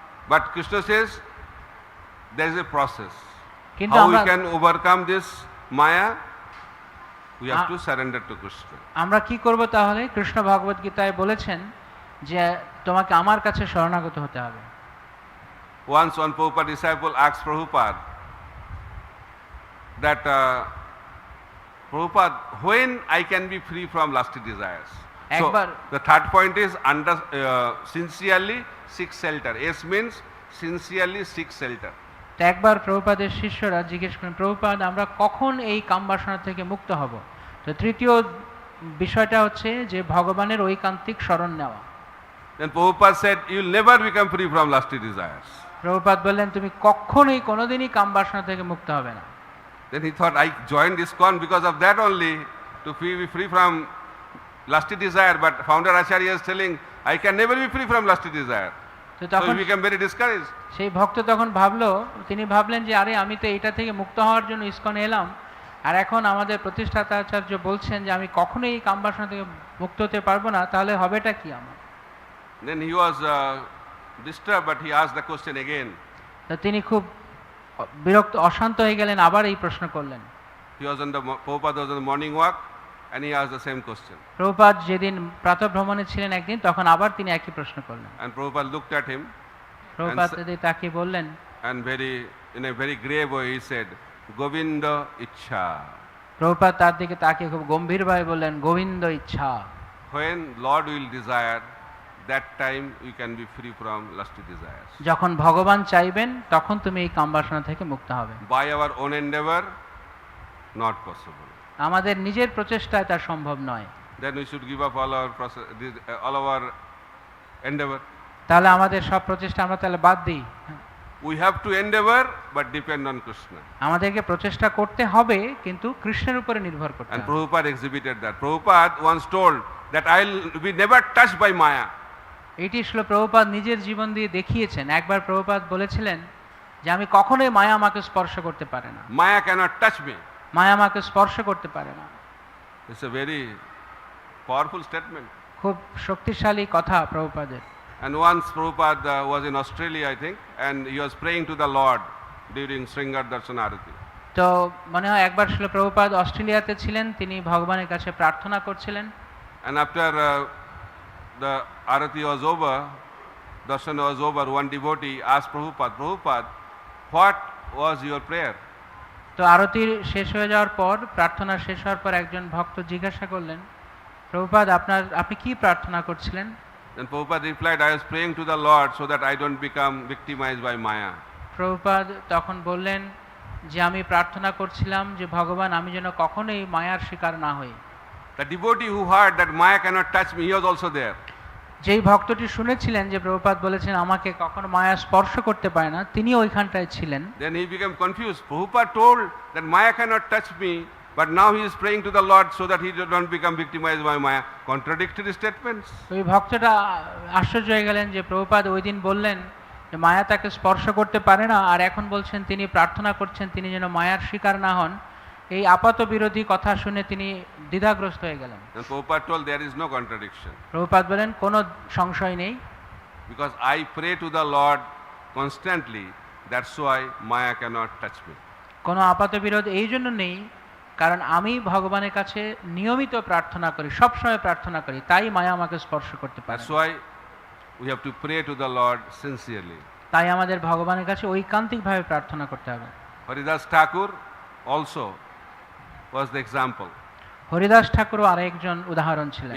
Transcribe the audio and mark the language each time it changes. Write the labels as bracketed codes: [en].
[en] But Krishna says there is a process. [bn] কিন্তু [en] How we [bn] আমরা [en] can overcome this maya? We have to surrender to Krishna. [bn] আমরা কি করব তাহলে? কৃষ্ণ ভগবত গীতায় বলেছেন যে তোমাকে আমার কাছে শরণাগত হতে হবে। [en] Once one Prabhupada disciple asked Prabhupada that Prabhupada, when I can be free from lusty desires? So [bn] একবার [en] the third point is sincerely seek shelter. S means sincerely seek shelter. [bn] তো একবার প্রভুপাদের শিষ্যরা জিজ্ঞেস করেন, প্রভুপাদ আমরা কখন এই কামবাসনা থেকে মুক্ত হব? তো তৃতীয় বিষয়টা হচ্ছে যে ভগবানের ঐকান্তিক শরণ নেওয়া। [en] Then Prabhupada said, you will never become free from lusty desires. [bn] Prabhupada বললেন তুমি কখনোই কোনোদিনই কামবাসনা থেকে মুক্ত হবে না। [en] Then he thought, I joined ISKCON because of that only, to be free from lusty desire. But founder Acharya is telling, I can never be free from lusty desire. [bn] তো [en] So [bn] তখন [en] he became very discouraged. [bn] সেই ভক্ত তখন তিনি ভাবলেন যে আরে আমি তো এইটা থেকে মুক্ত হওয়ার জন্য ইসকনে এলাম, আর এখন আমাদের প্রতিষ্ঠাতা আচার্য বলছেন যে আমি কখনোই এই কামবাসনা থেকে মুক্ত হতে পারবো না, তাহলে হবেটা কি আমার? [en] Then he was disturbed, but he asked the question again. [bn] তো তিনি খুব বিরক্ত, অশান্ত হয়ে গেলেন, আবার এই প্রশ্ন করলেন। [en] Prabhupada was on the morning walk and he asked the same question. [bn] Prabhupada যেদিন প্রাতঃভ্রমণে ছিলেন একদিন, তখন আবার তিনি একই প্রশ্ন করলেন। [en] And Prabhupada looked at him [bn] Prabhupada তাকে বললেন, [en] and in a very grave way he said, Govinda Ichha. [bn] Prabhupada তার দিকে তাকে খুব গম্ভীরভাবে বললেন, গোবিন্দ ইচ্ছা। [en] When Lord will desire, that time you can be free from lusty desires. [bn] যখন ভগবান চাইবেন তখন তুমি এই কামবাসনা থেকে মুক্ত হবে। [en] By our own endeavor, not possible. [bn] আমাদের নিজের প্রচেষ্টায় তা সম্ভব নয়। [en] Then we should give up all our endeavor. [bn] তাহলে আমাদের সব প্রচেষ্টা আমরা তাহলে বাদ দিই। [en] We have to endeavor, but depend on Krishna. [bn] আমাদেরকে প্রচেষ্টা করতে হবে, কিন্তু কৃষ্ণের উপরে নির্ভর করতে [en] And [bn] হবে। [en] Prabhupada exhibited that. Prabhupada once told that I'll be never touched by Maya. [bn] এটি ছিল প্রভুপাদ নিজের জীবন দিয়ে দেখিয়েছেন। একবার প্রভুপাদ বলেছিলেন যে আমি কখনোই মায়া আমাকে স্পর্শ করতে পারে না, [en] Maya cannot touch me. [bn] মায়া আমাকে স্পর্শ করতে পারে না। [en] It's a very powerful statement. [bn] খুব শক্তিশালী কথা প্রভুপাদের। [en] And once Prabhupada was in Australia, I think, and he was praying to the Lord during Sringar Darshan Arati. [bn] তো মনে হয় একবার ছিল প্রভুপাদ অস্ট্রেলিয়াতে ছিলেন, তিনি ভগবানের কাছে প্রার্থনা করছিলেন। [en] And after the Arati was over, Darshan was over, one devotee asked Prabhupada, what was your prayer? [bn] তো আরতির শেষ হয়ে যাওয়ার পর, প্রার্থনা শেষ হওয়ার পর একজন ভক্ত জিজ্ঞাসা করলেন, প্রভুপাদ আপনি কি প্রার্থনা করছিলেন? [en] Then Prabhupada replied, I was praying to the Lord so that I don't become victimized by Maya. [bn] Prabhupada তখন বললেন যে আমি প্রার্থনা করছিলাম যে ভগবান আমি যেন কখনোই মায়ার শিকার না হই। [en] The devotee who heard that Maya cannot touch me, he was also there. [bn] যেই ভক্তটি শুনেছিলেন যে প্রভুপাদ বলেছেন আমাকে কখনো মায়া স্পর্শ করতে পারে না, তিনি ওইখানটায় ছিলেন। [en] Then he became confused. Prabhupada told that Maya cannot touch me, but now he is praying to the Lord so that he don't become victimized by Maya. Contradictory statements. [bn] ওই ভক্তটা আশ্চর্য হয়ে গেলেন যে প্রভুপাদ ওই দিন বললেন যে মায়া তাকে স্পর্শ করতে পারে না, আর এখন বলছেন তিনি প্রার্থনা করছেন তিনি যেন মায়ার শিকার না হন। এই আপাত বিরোধী কথা শুনে তিনি দ্বিধাগ্রস্ত হয়ে গেলেন। [en] And Prabhupada told there is no contradiction. [bn] Prabhupada বলেন কোনো সংশয় নেই, [en] Because I pray to the Lord constantly, that's why Maya cannot touch me. [bn] কোনো আপাত বিরোধ এই জন্য নেই, কারণ আমি ভগবানের কাছে নিয়মিত প্রার্থনা করি, সবসময় প্রার্থনা করি, তাই মায়া আমাকে স্পর্শ করতে পারে [en] That's why we have to pray to the Lord sincerely. [bn] তাই আমাদের ভগবানের কাছে ঐকান্তিকভাবে প্রার্থনা করতে হবে। [en] Haridas Thakur also was the example. [bn] Haridas ঠাকুরও আরেকজন উদাহরণ ছিলেন।